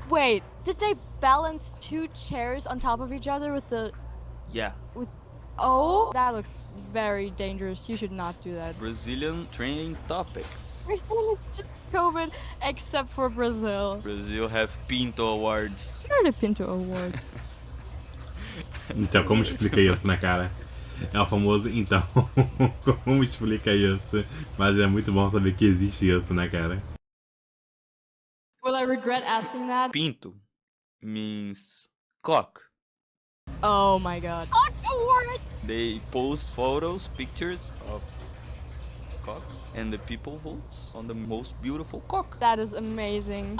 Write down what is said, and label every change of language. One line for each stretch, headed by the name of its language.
English: Wait, did they balance two chairs on top of each other with the... Yeah. Oh, that looks very dangerous. You should not do that. Brazilian training topics. Everything is just COVID except for Brazil. Brazil have Pinto Awards. What are the Pinto Awards?
Portuguese: Então, como explica isso, né, cara? É o famoso, então, como explica isso? Mas é muito bom saber que existe isso, né, cara?
English: Will I regret asking that? Pinto means Cock. Oh my god. Cock awards! They post photos, pictures of cocks, and the people votes on the most beautiful cock. That is amazing.